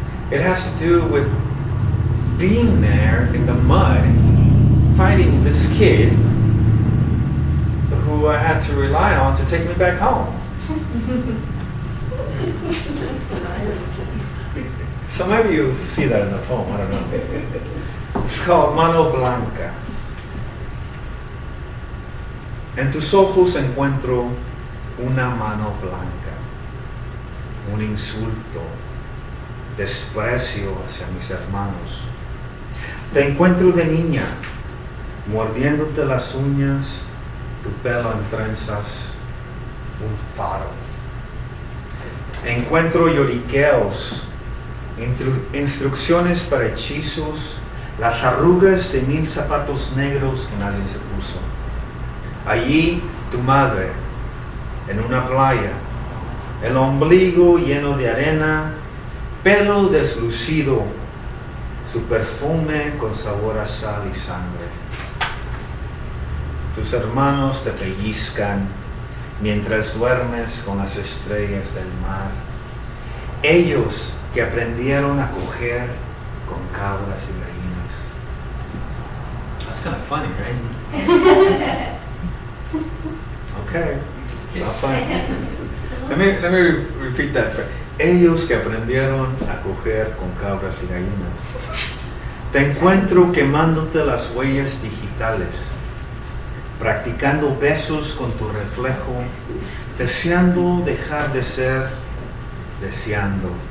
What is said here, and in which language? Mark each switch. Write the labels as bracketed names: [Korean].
[English] It has to do with being there in the mud, fighting this kid who I had to rely on to take me back home. So maybe you see that in the poem, I don't know. It's called Mano Blanca. [Spanish] En tus ojos encuentro una mano blanca, un insulto, desprecio hacia mis hermanos. Te encuentro de niña, mordiéndote las uñas, tu pelo en trenzas, un faro. Encuentro lloriqueos, instrucciones para hechizos, las arrugas de 1000 zapatos negros que nadie se puso. Allí tu madre, en una playa, el ombligo lleno de arena, pelo deslucido, su perfume con sabor a sal y sangre. Tus hermanos te pellizcan mientras duermes con las estrellas del mar. Ellos que aprendieron a coger con cabras y gallinas. [English] That's kind of funny, right? Okay, not funny. Let me repeat that phrase. [Spanish] Ellos que aprendieron a coger con cabras y gallinas. Te encuentro quemándote las huellas digitales, practicando besos con tu reflejo, deseando dejar de ser, deseando.